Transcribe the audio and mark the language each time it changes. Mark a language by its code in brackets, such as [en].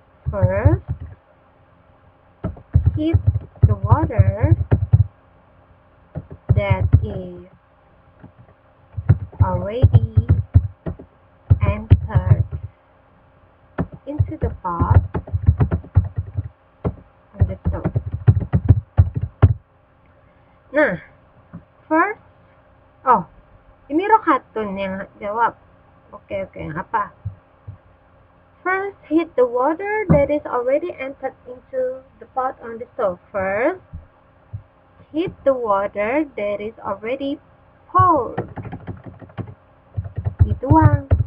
[en] First, heat the water that is already entered into the pot on the stove. [id] Nah, first, ini Rokhatun yang jawab. Oke, apa? [en] First, heat the water that is already entered into the pot on the stove. First, heat the water that is already poured. [id] Dituang.